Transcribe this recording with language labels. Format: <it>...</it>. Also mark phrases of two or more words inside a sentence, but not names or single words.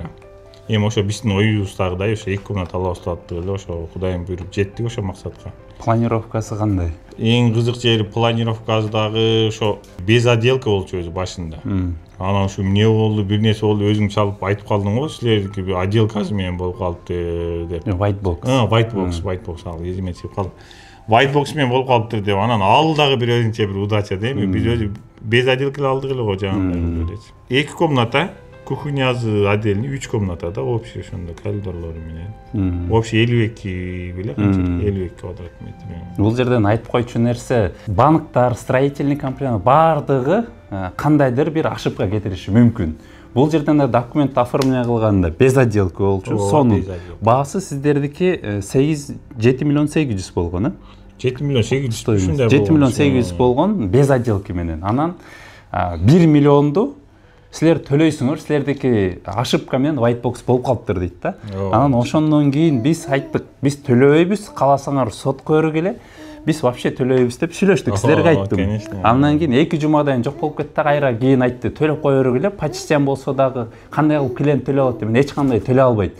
<ky>Эми ошо биздин оюбуздагыдай ошо 2 комнат алабыз деп эле ошо Кудайым буйруп жеттик ошо максатка. Планировкасы кандай? Эң кызык жери планировкасы дагы ошо</ky> <ru>без отделка</ru> <ky>болчу өзү башында. Анан ушу эмне болду, бир нерсе болду, өзүң чалып айтып калдың го, силердики отделкасы менен болуп калыптыр деп.</ky> <en>White box. White box</en> <ky>ал эзиме чыгып калды.</ky> <en>White box</en> <ky>менен болуп калыптыр деп, анан ал дагы бир өзүнчө бир удача дейм. Биз өзү</ky> <ru>без отделка</ru> <ky>алдык эле го жаңы элечи. 2 комната, кухнясы отдельный, 3 комната да, общий ошондо коридорлору менен. Общий 52 беле канча? 52 квадрат метр. Бул жерден айтып койчу нерсе, банктар,</ky> <ru>строительный компания</ru> <ky>бардыгы кандайдыр бир ошибка кетириши мүмкүн. Бул жерден</ky> <ru>документ оформление</ru> <ky>кылганда</ky> <ru>без отделка</ru> <ky>болчу. Сонун баасы сиздердики 7 миллион 800 болгон, э? 7 миллион 800 ушундай болгон. 7 миллион 800 болгон</ky> <ru>без отделки</ru> <ky>менен. Анан 1 миллионду силер төлөйсүңөр, силердики ошибка менен</ky> <en>white box</en> <ky>болуп калыптыр дейт да. Анан ошондон кийин биз айттык, биз төлөбөйбүз, кааласаңар сотко өргүлө. Биз вообще төлөйбүз деп сүйлөштүк, силерге айттым. Андан кийин 2 жумадан жок болуп кетти, кайра кийин айтты, төлөп кое өргүлө, почтен болсо дагы кандай кылып клиент төлөп алат деп, эч кандай төлөй албайт.</ky>